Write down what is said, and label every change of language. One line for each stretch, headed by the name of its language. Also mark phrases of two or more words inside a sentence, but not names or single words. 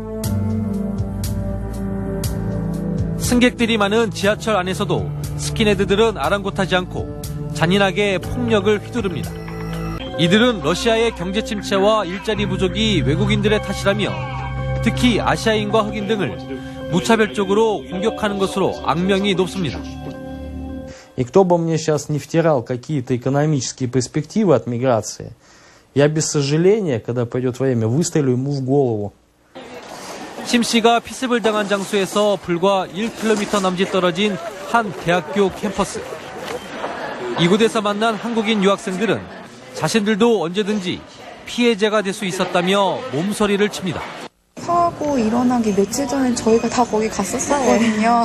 Korean: 승객들이 많은 지하철 안에서도 스킨헤드들은 아랑곳하지 않고 잔인하게 폭력을 휘두릅니다. 이들은 러시아의 경제 침체와 일자리 부족이 외국인들의 탓이라며 특히 아시아인과 흑인 등을 무차별적으로 공격하는 것으로 악명이 높습니다.
Russian: И кто бы мне сейчас не втирал какие-то экономические перспективы от миграции, я без сожаления, когда придет время, выстрелю ему в голову.
Korean: 심 씨가 피습을 당한 장소에서 불과 1km 남짓 떨어진 한 대학교 캠퍼스. 이곳에서 만난 한국인 유학생들은 자신들도 언제든지 피해자가 될 수 있었다며 몸서리를 칩니다. 사고 일어나기 며칠 전에 저희가 다 거기 갔었거든요.